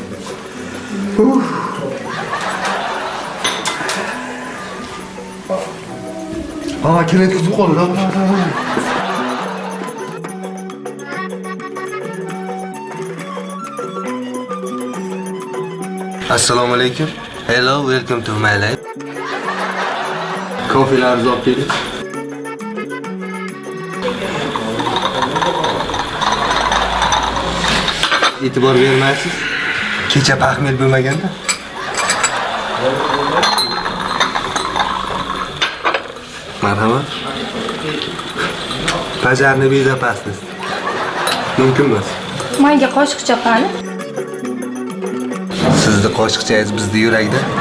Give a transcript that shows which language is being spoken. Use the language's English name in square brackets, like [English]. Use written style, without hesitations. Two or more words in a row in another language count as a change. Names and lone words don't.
[Uzbek] Kinet kutib qoldi. Assalomu alaykum. [English] Hello, welcome to my life. [Uzbek] Kofelar olib keling. E'tibor bermaysiz. Kecha pahmel bo'lmaganda. Marhamat. [Russian] Пожарный безопасность. [Uzbek] Mumkin emas. Menga qoshiqcha qani? Sizni qoshiqchangiz bizda yurakda.